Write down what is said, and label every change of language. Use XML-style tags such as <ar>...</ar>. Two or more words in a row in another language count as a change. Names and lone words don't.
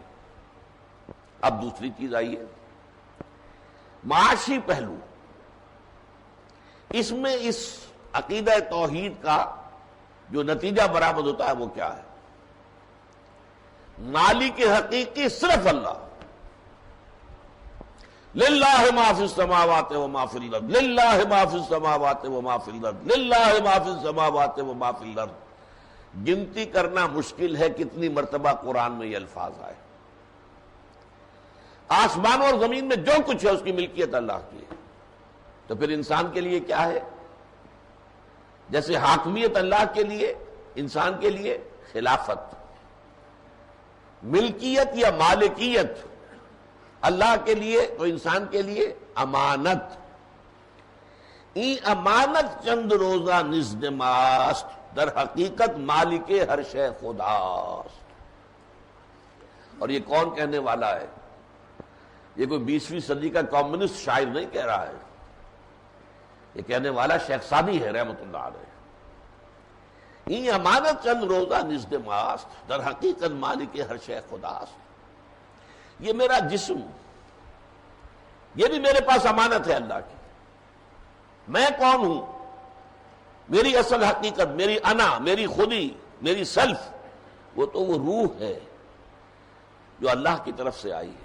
<ur>اب دوسری چیز آئی ہے معاشی پہلو۔ اس میں اس عقیدہ توحید کا جو نتیجہ برآمد ہوتا ہے وہ کیا ہے؟ مالک حقیقی صرف اللہ،</ur> <ar>للہ ما فی السماوات و ما فی الارض، للہ ما فی السماوات و ما فی الارض، للہ ما فی السماوات و ما فی الارض۔</ar> <ur>گنتی کرنا مشکل ہے کتنی مرتبہ قرآن میں یہ الفاظ آئے۔ آسمان اور زمین میں جو کچھ ہے اس کی ملکیت اللہ کی ہے۔ تو پھر انسان کے لیے کیا ہے؟ جیسے حاکمیت اللہ کے لیے، انسان کے لیے خلافت، ملکیت یا مالکیت اللہ کے لیے تو انسان کے لیے امانت۔</ur> <fa>ای امانت چند روزہ نزد ماست، در حقیقت مالک ہر شے خداست۔</fa> <ur>اور یہ کون کہنے والا ہے؟ یہ کوئی 20ویں صدی کا کمیونسٹ شاعر نہیں کہہ رہا ہے، یہ کہنے والا شیخ سعدی ہے رحمۃ اللہ علیہ۔</ur> <fa>ای امانت چند روزہ نزد ماست، در حقیقت مالک ہر شے خداست۔</fa> <ur>یہ میرا جسم، یہ بھی میرے پاس امانت ہے اللہ کی۔ میں کون ہوں؟ میری اصل حقیقت، میری انا، میری خودی، میری سیلف، وہ تو وہ روح ہے جو اللہ کی طرف سے آئی ہے۔</ur>